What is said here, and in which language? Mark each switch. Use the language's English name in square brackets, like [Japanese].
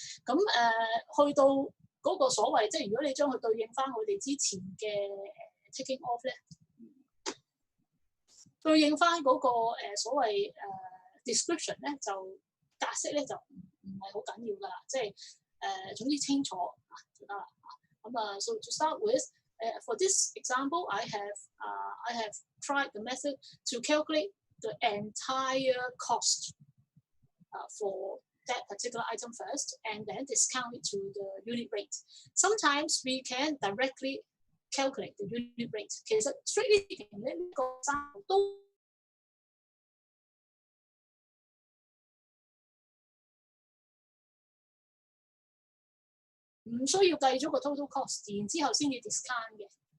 [Cantonese] 咁去到嗰個所謂即係如果你將佢對應翻我哋之前嘅taking off 咧，對應翻嗰個所謂description 咧，就格式咧就唔係好緊要㗎啦，即係總之清楚就得啦。 [English] So to start with, for this example, I have tried the method to calculate the entire cost for that particular item first, and then discount it to the unit rate. Sometimes we can directly calculate the unit rate. [Cantonese] 其實 [English] strictly speaking [Cantonese] 咧，呢個都唔需要計咗個 total cost， 然之後先至 discount 嘅。